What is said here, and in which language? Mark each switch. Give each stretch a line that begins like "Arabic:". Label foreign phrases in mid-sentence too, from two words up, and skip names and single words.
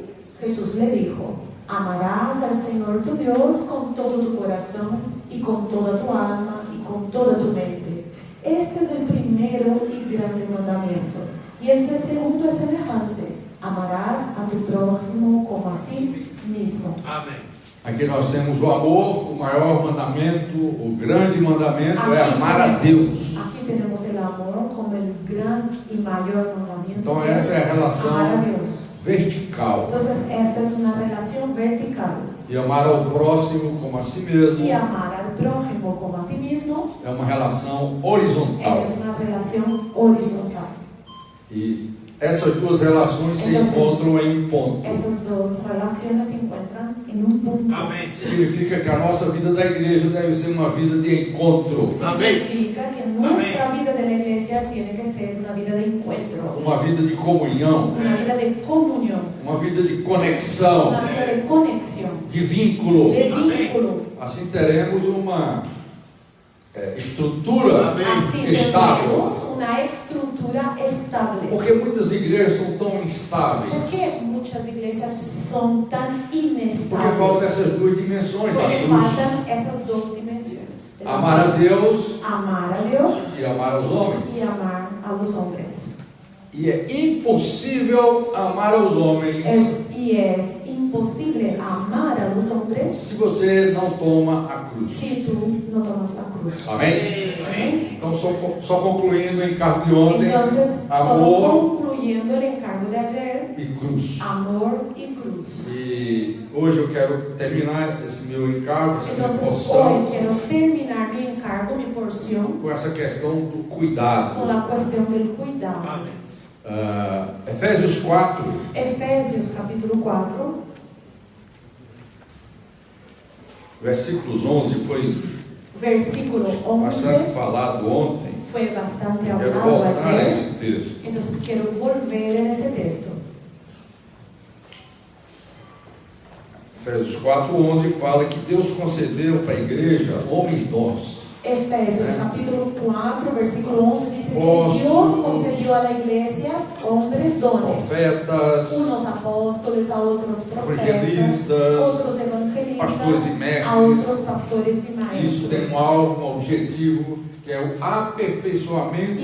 Spanish: Jesús le dijo: amarás al Señor tu Dios con todo tu corazón y con toda tu alma y con toda tu mente. Este es el primero y grande mandamiento. Y el segundo es semejante: amarás a tu prójimo como a ti mismo.
Portuguese: Aqui nós temos o amor, o maior mandamento, o grande mandamento é amar a Deus.
Spanish: Aquí tenemos el amor como el gran y mayor mandamiento.
Portuguese: Então que essa é a
Spanish: es
Portuguese: relação
Spanish: amar a Dios.
Portuguese: vertical.
Spanish: Entonces esta es una relación vertical.
Portuguese: E amar ao próximo como a si mesmo
Spanish: Y amar al prójimo como a ti mismo
Portuguese: é uma relação horizontal.
Spanish: es una relación horizontal.
Portuguese: E essas duas relações se Então, encontram em um ponto.
Spanish: Esas dos relaciones se encuentran en un punto.
Portuguese: Significa que a nossa vida da igreja deve ser uma vida de encontro,
Spanish: Significa que nuestra vida de la iglesia tiene que ser una vida de encuentro,
Portuguese: uma vida de comunhão,
Spanish: una vida de comunión,
Portuguese: uma vida de conexão,
Spanish: una vida de conexión,
Portuguese: de vínculo.
Spanish: de vínculo.
Portuguese: Assim teremos uma estrutura
Spanish: Así
Portuguese: estável.
Spanish: tenemos una estructura estable.
Portuguese: Porque muitas igrejas são tão
Spanish: ¿Por
Portuguese: instáveis.
Spanish: qué muchas iglesias son tan
Portuguese: Porque
Spanish: inestables?
Portuguese: faltam essas duas dimensões da
Spanish: Porque
Portuguese: cruz.
Spanish: faltan esas dos dimensiones. de la
Portuguese: Amar a
Spanish: cruz.
Portuguese: Deus
Spanish: Amar a Dios
Portuguese: e amar aos homens.
Spanish: y amar a los hombres.
Portuguese: E é impossível amar aos homens
Spanish: Es imposible amar a los hombres
Portuguese: se você não toma a cruz.
Spanish: si tú no tomas la cruz.
Portuguese: Amém?
Spanish: Amén.
Portuguese: Então, só concluindo o encargo de ontem,
Spanish: Entonces, solo
Portuguese: amor
Spanish: concluyendo el encargo de ayer,
Portuguese: e cruz.
Spanish: amor y cruz.
Portuguese: E hoje eu quero terminar esse meu encargo, essa minha
Spanish: Entonces,
Portuguese: porção,
Spanish: hoy quiero terminar mi encargo, mi porción,
Portuguese: com essa questão do cuidado.
Spanish: con la cuestión del cuidado.
Portuguese: Efésios 4,
Spanish: Efesios capítulo 4,
Portuguese: versículos 11, foi
Spanish: versículo
Portuguese: bastante
Spanish: 11,
Portuguese: falado ontem.
Spanish: fue bastante
Portuguese: Quero
Spanish: hablado
Portuguese: voltar a
Spanish: ayer.
Portuguese: esse texto.
Spanish: Entonces quiero volver en ese texto.
Portuguese: Efésios 4:11 fala que Deus concedeu para a igreja homens dons.
Spanish: Efesios capítulo 4, versículo 11 dice que
Portuguese: Apóstolos,
Spanish: Dios concedió a la iglesia hombres dones.
Portuguese: profetas,
Spanish: Unos apóstoles, a otros profetas,
Portuguese: evangelistas,
Spanish: otros evangelistas,
Portuguese: pastores e mestres.
Spanish: a otros pastores y
Portuguese: Isso tem
Spanish: maestros.
Portuguese: algo, um objetivo, que é o aperfeiçoamento